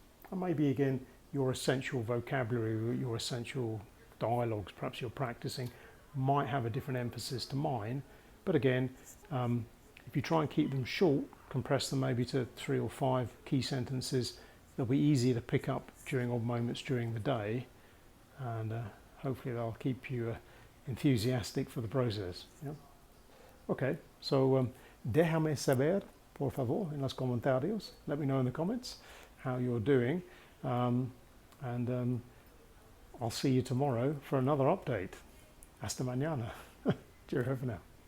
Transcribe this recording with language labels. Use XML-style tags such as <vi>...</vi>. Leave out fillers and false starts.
<en>And maybe again, your essential vocabulary, your essential dialogues, perhaps you're practicing, might have a different emphasis to mine, but again, if you try and keep them short, compress them maybe to 3 or 5 key sentences, they'll be easier to pick up during odd moments during the day, and hopefully they'll keep you enthusiastic for the process. Yeah?</en> <es>Okay, so déjame saber, por favor, en los comentarios.</es> <en>Let me know in the comments how you're doing, and I'll see you tomorrow for another update.</en> <es>Hasta mañana.</es> <en>Cheerio for now.</en>